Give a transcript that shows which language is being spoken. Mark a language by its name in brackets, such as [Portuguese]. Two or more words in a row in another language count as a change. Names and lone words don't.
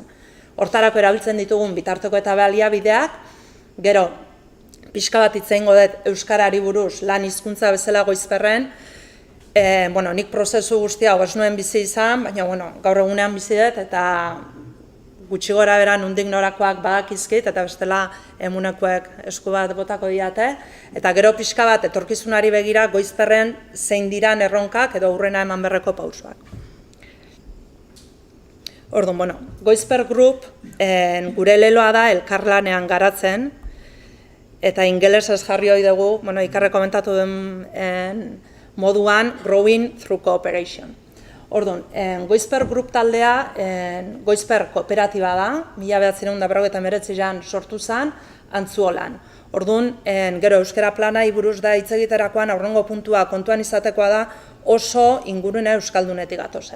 [Basque] Hortarako erabiltzen ditugun bitarteko eta baliabideak, gero, pixka bat itzengo dut euskarari buruz lan hizkuntza bezala Goizperren, nik prozesu guztia ez nuen bizi izan, baina gaur egunean bizi dut eta gutxi gora bera nondik norakoak badakizkit eta bestela emunekoek esku bat botako diate, eta gero pixka bat etorkizunari begira Goizperren zein diran erronkak edo aurrena eman berreko pausoak. Orduan, Goizper Group gure leloa da elkarlanean garatzen, eta ingelesez jarri hori dugu, ikarre komentatu den moduan, [English] growing through cooperation. [Basque] Orduan, Goizper Group taldea, Goizper kooperatiba da, 1999an sortu zen, Antzuolan. Orduan, gero euskara planai buruz da hitz egiterakoan aurrengo puntua kontuan izatekoa da oso ingurune euskaldunetik gatozela.